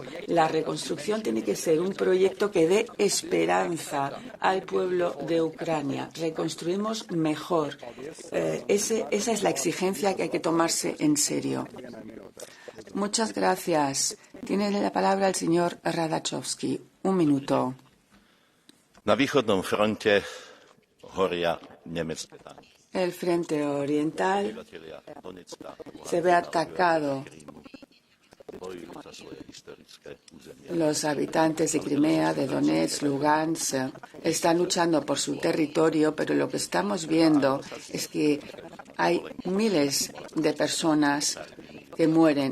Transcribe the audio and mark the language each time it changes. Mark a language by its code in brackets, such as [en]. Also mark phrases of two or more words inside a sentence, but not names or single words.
[es] La reconstrucción tiene que ser un proyecto que dé esperanza al pueblo de Ucrania. Reconstruimos mejor. Esa es la exigencia que hay que tomarse en serio. Muchas gracias. Tiene la palabra el señor Radachowski. 1 minuto. [sk] Na východnom fronte horia nemecké tanky. [es] El frente oriental se ve atacado Los habitantes de Crimea, de Donetsk, Lugansk, están luchando por su territorio, pero lo que estamos viendo es que hay miles de personas que mueren.